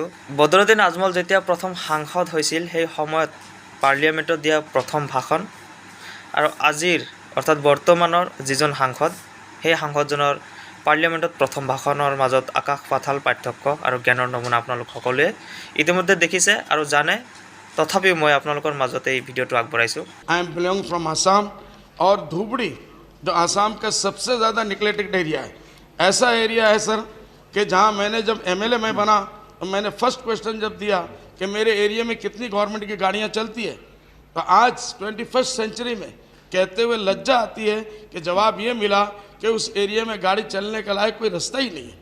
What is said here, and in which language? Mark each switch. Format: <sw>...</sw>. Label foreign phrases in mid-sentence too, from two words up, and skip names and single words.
<as>বদৰুদ্দিন আজমল যেতিয়া প্ৰথম সাংসদ হৈছিল, সেই সময়ত পাৰ্লিয়ামেণ্টত দিয়া প্ৰথম ভাষণ আৰু আজিৰ অৰ্থাৎ বৰ্তমানৰ যিজন সাংসদ, সেই সাংসদজনৰ পাৰ্লিয়ামেণ্টত প্ৰথম ভাষণৰ মাজত আকাশ পাতাল পাৰ্থক্য আৰু জ্ঞানৰ নমুনা আপোনালোক সকলোৱে ইতিমধ্যে দেখিছে আৰু জানে। তথাপিও মই আপোনালোকৰ মাজতে এই ভিডিঅ'টো আগবঢ়াইছোঁ।</as> <en>I am belong from Assam</en> <hi>और धुबड़ी जो आसाम का सबसे ज़्यादा</hi> <en>neglected area</en> <hi>है, ऐसा एरिया है सर कि जहां मैंने जब एमएलए में बना तो मैंने</hi> <en>first question</en> <hi>जब दिया कि मेरे एरिया में कितनी गवर्नमेंट की गाड़ियां चलती है, तो आज</hi> <en>21st century</en> <hi>में कहते हुए लज्जा आती है कि जवाब ये मिला कि उस एरिया में गाड़ी चलने का लायक कोई रास्ता ही नहीं है।</hi>